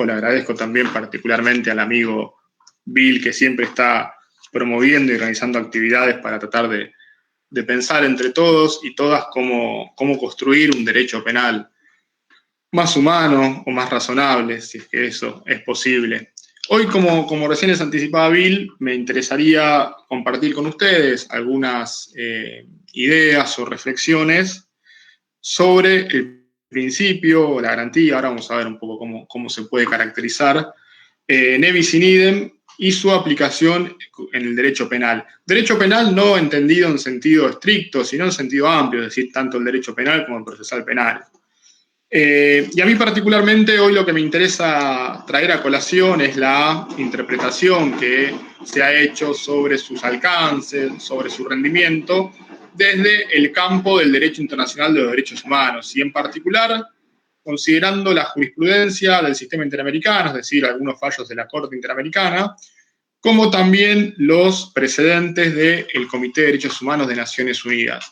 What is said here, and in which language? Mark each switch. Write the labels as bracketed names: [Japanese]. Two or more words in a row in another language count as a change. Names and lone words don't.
[Spanish] Le agradezco también particularmente al amigo Bill, que siempre está promoviendo y organizando actividades para tratar de pensar entre todos y todas cómo construir un derecho penal más humano o más razonable, si es que eso es posible. Hoy, como recién les anticipaba Bill, me interesaría compartir con ustedes algunas ideas o reflexiones sobre el principio o la garantía. Ahora vamos a ver un poco cómo se puede caracterizar [Latin] ne bis in idem [Spanish] y su aplicación en el derecho penal. Derecho penal no entendido en sentido estricto, sino en sentido amplio, es decir, tanto el derecho penal como el procesal penal. Y a mí particularmente hoy lo que me interesa traer a colación es la interpretación que se ha hecho sobre sus alcances, sobre su rendimiento, desde el campo del derecho internacional de los derechos humanos, y en particular considerando la jurisprudencia del sistema interamericano, es decir, algunos fallos de la Corte Interamericana, como también los precedentes del Comité de Derechos Humanos de Naciones Unidas.